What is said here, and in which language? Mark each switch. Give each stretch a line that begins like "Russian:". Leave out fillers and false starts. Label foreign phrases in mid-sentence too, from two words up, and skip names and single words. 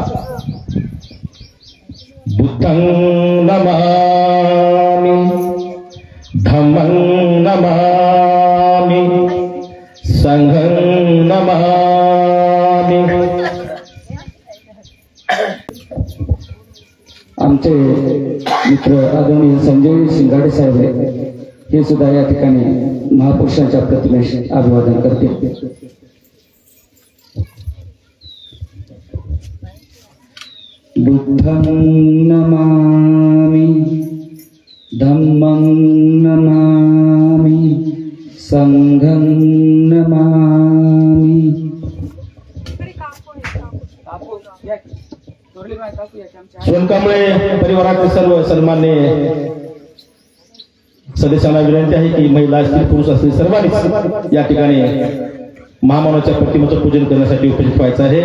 Pali: बुद्धं नमामि, धम्मं नमामि, संघं नमामि.
Marathi: आमचे मित्र आदरणीय संजय शिंगाडे साहेब हे सुद्धा या ठिकाणी महापुरुषांच्या प्रतिमेस अभिवादन करतील.
Pali: बुद्धं नमामि, धम्मं नमामि, संघं नमामि.
Marathi: सोनकांबळे परिवारातील सर्व सन्मान्य सदस्यांना विनंती आहे की महिला असतील पुरुष असतील सर्वांनी या ठिकाणी महामानवाच्या प्रतिमेचं पूजन करण्यासाठी उपस्थित व्हायचं आहे.